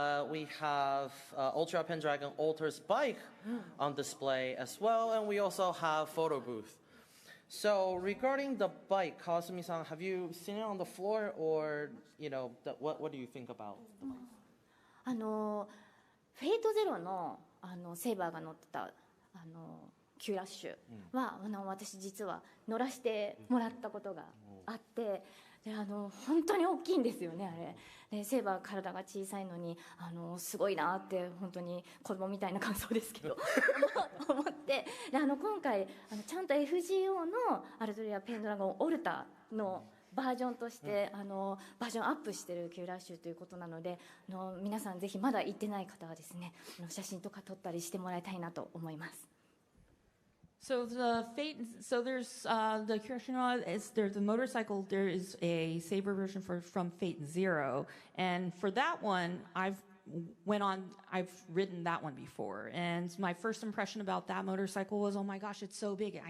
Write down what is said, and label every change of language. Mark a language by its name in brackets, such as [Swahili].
[English] We have Ultra Pendragon Alter's bike on display as well, and we also have photo booth. So regarding the bike, Kazumi-san, have you seen it on the floor, or what do you think about the bike? [Japanese] フェイトゼロのセイバーが乗ってたQラッシュは私実は乗らせてもらったことがあって、で本当に大きいんですよねあれ。でセイバー体が小さいのにすごいなって本当に子供みたいな感想ですけど思って、で今回ちゃんと FGO のアルトリアペンドラゴンオルタのバージョンとしてバージョンアップしてるキューラーシューということなので皆さんぜひまだ行ってない方はですね写真とか撮ったりしてもらいたいなと思います。 [English] So there's the Kirishima is there's the motorcycle. There is a Saber version from Fate Zero, and for that one, I've ridden that one before, and my first impression about that motorcycle was, oh my gosh, it's so big.